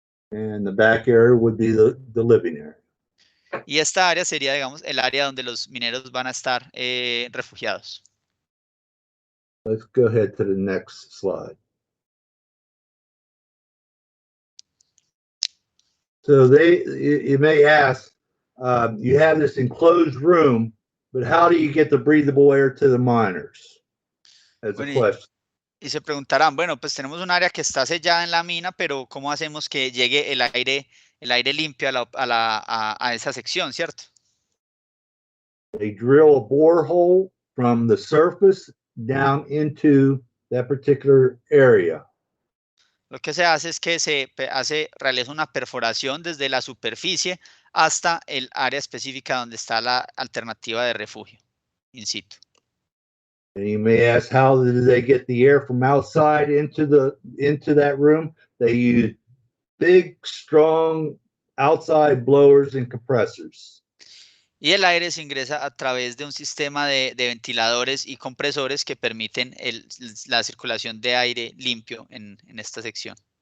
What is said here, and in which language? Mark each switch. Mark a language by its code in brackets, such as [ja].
[en] And the back area would be the living area. [es] Y esta área sería, digamos, el área donde los mineros van a estar refugiados. [en] Let's go ahead to the next slide. So you may ask, you have this enclosed room, but how do you get the breathable air to the miners? As a question. [es] Y se preguntarán, bueno, pues tenemos un área que está sellada en la mina, pero ¿cómo hacemos que llegue el aire limpio a esa sección, cierto? [en] They drill a borehole from the surface down into that particular area. [es] Lo que se hace es que realiza una perforación desde la superficie hasta el área específica donde está la alternativa de refugio, in situ. [en] And you may ask, how do they get the air from outside into that room? They use big, strong outside blowers and compressors. [es] Y el aire se ingresa a través de un sistema de ventiladores y compresores que permiten la circulación de aire limpio en esta sección.